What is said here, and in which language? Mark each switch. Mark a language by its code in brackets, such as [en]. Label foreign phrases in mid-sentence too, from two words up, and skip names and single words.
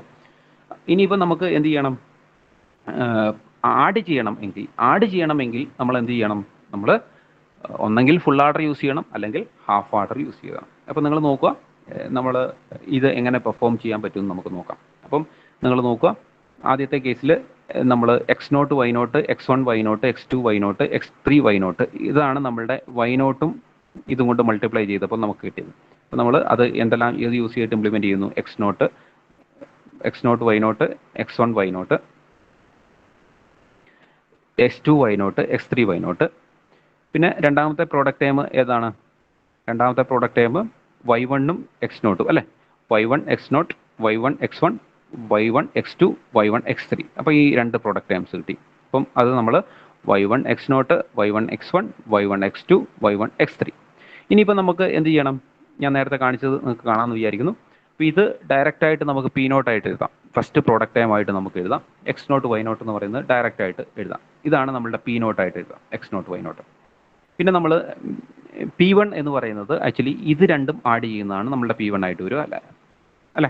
[ml] ഇനിയിപ്പോൾ നമുക്ക് എന്ത് ചെയ്യണം, ആഡ് ചെയ്യണമെങ്കിൽ നമ്മൾ എന്ത് ചെയ്യണം, നമ്മൾ ഒന്നെങ്കിൽ [en] full adder [ml] യൂസ് ചെയ്യണം, അല്ലെങ്കിൽ [en] half adder [ml] യൂസ് ചെയ്യണം. അപ്പോൾ നിങ്ങൾ നോക്കുക, നമ്മൾ ഇത് എങ്ങനെ പെർഫോം ചെയ്യാൻ പറ്റുമെന്ന് നമുക്ക് നോക്കാം. അപ്പം നിങ്ങൾ നോക്കുക, ആദ്യത്തെ കേസിൽ നമ്മൾ x0 y0 x1 y0 x2 y0 x3 y0 ഇതാണ് നമ്മളുടെ y0ഉം ഇതും കൊണ്ട് മൾട്ടിപ്ലൈ ചെയ്തപ്പോൾ നമുക്ക് കിട്ടിയത്. അപ്പോൾ നമ്മൾ അത് എന്തെല്ലാം ഏത് യൂസ് ചെയ്തിട്ട് ഇംപ്ലിമെൻറ്റ് ചെയ്യുന്നു, x0 y0 x1 y0 x2 y0 x3 y0. പിന്നെ രണ്ടാമത്തെ [en] product term [ml] ഏതാണ്, രണ്ടാമത്തെ [en] product term [ml] y1ഉം x0ഉം അല്ലേ. y1 x0 y1 x1 y1 x2 y1 x3. അപ്പോൾ ഈ 2 [en] product terms [ml] കിട്ടി. അപ്പം അത് നമ്മൾ y1 x0 y1 x1 y1 x2 y1 x3. ഇനിയിപ്പോൾ നമുക്ക് എന്ത് ചെയ്യണം, ഞാൻ നേരത്തെ കാണിച്ചത് നിങ്ങൾക്ക് കാണാമെന്ന് വിചാരിക്കുന്നു. അപ്പോൾ ഇത് ഡയറക്റ്റ് ആയിട്ട് നമുക്ക് P0 ആയിട്ട് എഴുതാം. [en] first product term [ml] ആയിട്ട് നമുക്ക് എഴുതാം. x0 y0 എന്ന് പറയുന്നത് ഡയറക്റ്റ് ആയിട്ട് എഴുതാം. ഇതാണ് നമ്മളുടെ P0 ആയിട്ട് എഴുതാം, x0 y0. പിന്നെ നമ്മൾ P1 എന്ന് പറയുന്നത് ആക്ച്വലി ഇത് രണ്ടും ആഡ് ചെയ്യുന്നതാണ് നമ്മളുടെ P1 ആയിട്ട് വരിക അല്ലേ.